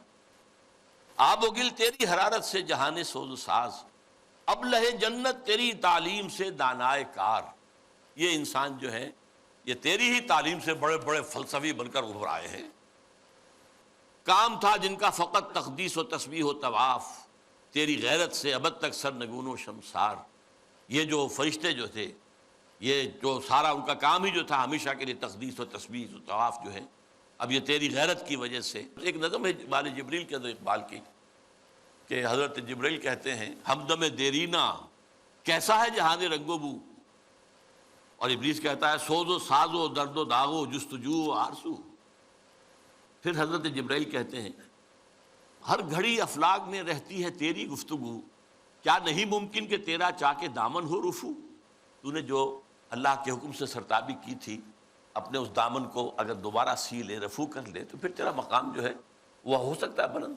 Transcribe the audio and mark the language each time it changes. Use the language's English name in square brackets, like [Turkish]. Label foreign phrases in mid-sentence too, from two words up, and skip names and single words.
[Urdu] آب و گل تیری حرارت سے جہان سوز و ساز، ابلہ جنت تیری تعلیم سے دانائے کار، یہ انسان جو ہے یہ تیری ہی تعلیم سے بڑے بڑے فلسفی بن کر ابھر آئے ہیں۔ کام تھا جن کا فقط تقدیس و تسبیح و طواف، تیری غیرت سے ابد تک سرنگون و شمسار۔ یہ جو فرشتے جو تھے، یہ جو سارا ان کا کام ہی جو تھا ہمیشہ کے لیے تقدیس و تسبیح و طواف جو ہے، اب یہ تیری غیرت کی وجہ سے۔ ایک نظم ہے بال جبریل کے اندر اقبال کی کہ حضرت جبریل کہتے ہیں، ہمدم دیرینا کیسا ہے جہان رنگ و بو، اور ابلیس کہتا ہے سوز و ساز و درد و داغ و جستجو و آرزو۔ پھر حضرت جبریل کہتے ہیں، ہر گھڑی افلاک میں رہتی ہے تیری گفتگو، کیا نہیں ممکن کہ تیرا چاک دامن ہو رفو۔ تو نے جو اللہ کے حکم سے سرتابی کی تھی، اپنے اس دامن کو اگر دوبارہ سی لے، رفو کر لے، تو پھر تیرا مقام جو ہے وہ ہو سکتا ہے بلند۔